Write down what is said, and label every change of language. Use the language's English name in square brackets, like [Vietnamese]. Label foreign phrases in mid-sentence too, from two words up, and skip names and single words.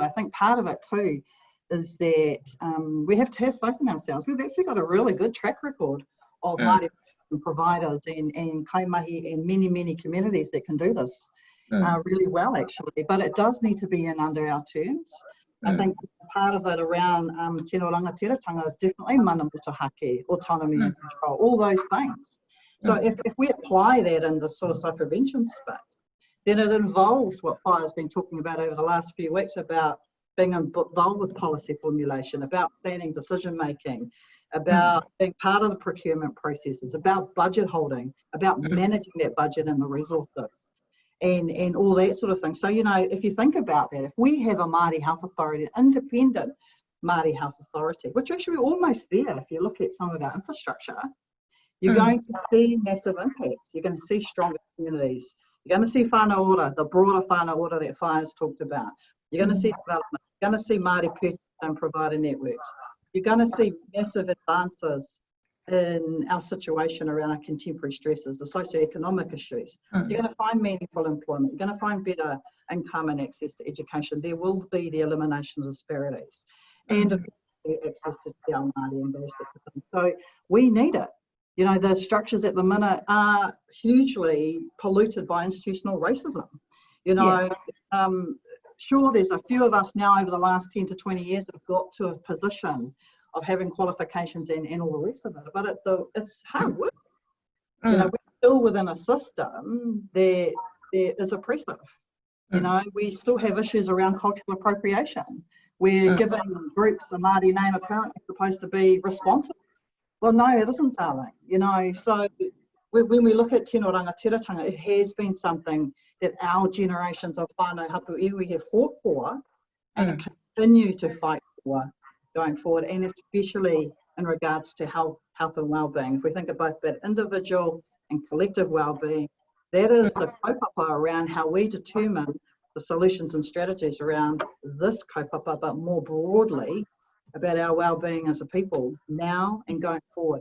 [English] I think part of it too is that we have to have faith in ourselves. We've actually got a really good track record of Māori providers and kaimahi and many communities that can do this really well, actually. But it does need to be in under our terms. I think part of it around [Māori] tino rangatiratanga [English] is definitely [Māori] mana mutahake, [English] autonomy and control, all those things. So if we apply that in the suicide prevention space, then it involves what Whaia's been talking about over the last few weeks about being involved with policy formulation, about planning, decision making, about being part of the procurement processes, about budget holding, about managing that budget and the resources, and all that sort of thing. So, you know, if you think about that, if we have a Māori Health Authority, an independent Māori Health Authority, which actually we're almost there if you look at some of our infrastructure, you're going to see massive impacts. You're going to see stronger communities. You're going to see [Māori] whānau ora, [English] the broader [Māori] whānau ora [English] that Whaia's talked about. You're going to see development. You're going to see Māori purchase and provider networks. You're going to see massive advances in our situation around our contemporary stresses, the socioeconomic issues. You're going to find meaningful employment. You're going to find better income and access to education. There will be the elimination of disparities and access to [Māori] te ao Māori [English] and those sorts of things. So we need it. You know, the structures at the minute are hugely polluted by institutional racism. You know, sure, there's a few of us now over the last 10 to 20 years that have got to a position of having qualifications and all the rest of it, but it's hard work. You know, we're still within a system that is oppressive. You know, we still have issues around cultural appropriation. We're giving groups the Māori name apparently supposed to be responsible. Well, no, it isn't, darling. You know, so when we look at [Māori] tino rangatiratanga, [English] it has been something that our generations of [Māori] whānau hapu iwi [English] have fought for and continue to fight for going forward, and especially in regards to health and well-being. If we think about both individual and collective well-being, that is the kaupapa around how we determine the solutions and strategies around this kaupapa, but more broadly about our well-being as a people now and going forward.